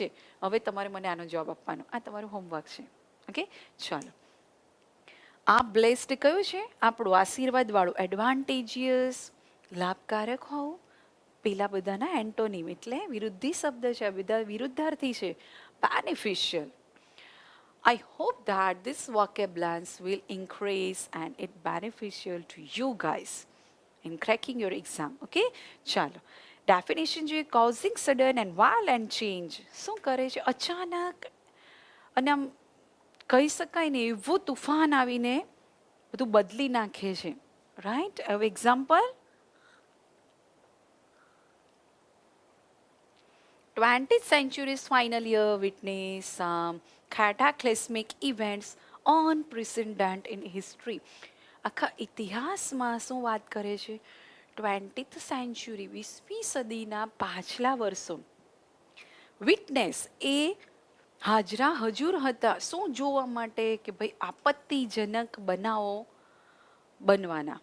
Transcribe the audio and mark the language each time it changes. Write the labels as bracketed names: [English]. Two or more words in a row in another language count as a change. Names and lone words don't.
[Gujarati] હવે તમારે મને આનો જવાબ આપવાનો, આ તમારું હોમવર્ક છે. ઓકે, ચાલો. આ બ્લેસ્ડ કયું છે? આપણું આશીર્વાદ વાળું, એડવાન્ટેજિયસ, લાભકારક હોવું. પેલા બધાના એન્ટોનિમ એટલે વિરુદ્ધી શબ્દ છે, બધા વિરુદ્ધાર્થી છે. બેનિફિશિયલ. [English] I hope that this vocabulary will increase and it beneficial to you guys in cracking your exam. [Gujarati] Okay? ચાલો. ડેફિનેશન જોઈએ. [English] causing sudden and violent change. [Gujarati] શું કરે છે? અચાનક અને આમ કહી શકાય ને એવું તુફાન આવીને બધું બદલી નાખે છે. રાઈટ? હવે એક્ઝામ્પલ, [English] 20th century's final year witnessed some cataclysmic events unprecedented in history. [Gujarati] આખા ઇતિહાસમાં શું વાત કરે છે? 20th સેન્ચુરી, 20મી સદીના પાછલા વર્ષો. વિટનેસ એ હાજરા હજુર હતા. શું જોવા માટે? કે ભાઈ આપત્તિજનક બનાવો બનવાના.